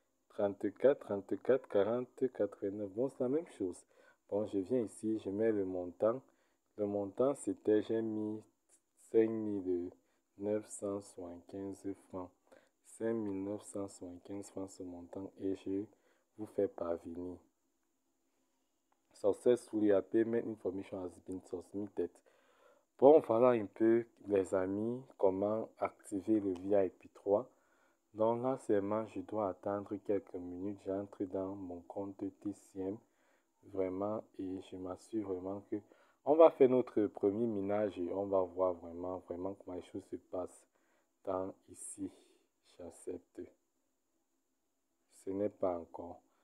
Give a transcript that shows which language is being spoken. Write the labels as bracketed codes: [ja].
[fr] 34, 34, 40, 89. Bon, c'est la même chose. Bon, je viens ici, je mets le montant. Le montant, c'était, j'ai mis 5 975 francs. 5 975 francs ce montant et je vous fais parvenir. [en] Successfully, a payment information has been submitted. [fr] Bon, voilà un peu, les amis, comment activer le VIP3. Donc là, seulement, je dois attendre quelques minutes. J'entre dans mon compte TCM. Vraiment, et je m'assure vraiment que on va faire notre premier minage et on va voir vraiment comment les choses se passent dans ici. J'accepte. Ce n'est pas encore.